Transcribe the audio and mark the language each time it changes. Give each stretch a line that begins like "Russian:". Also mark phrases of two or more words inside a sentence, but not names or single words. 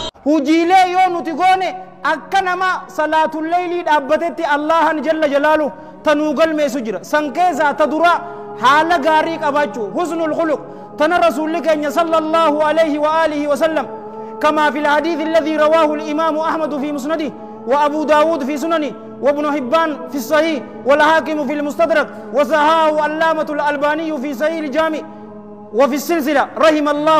Oromo: hujiilee yoo nuti goone akka nama salaatul leylii dhaabbatetti Allahan jalla jalaalu tanuu galmeessu jira. San keessaa ta dura haala gaarii qabaachuu
Arabic: حسن الخلق
Oromo: tana rasuulli keenya
Arabic: صلى الله عليه وعلى آله وسلم كما في الحديث الذي رواه الإمام أحمد في مسنده وأبو داود في سننه وابن حبان في الصحيح والحاكم في المستدرك وصححه علامة الألباني في صحيح الجامع وفي السلسلة رحم الله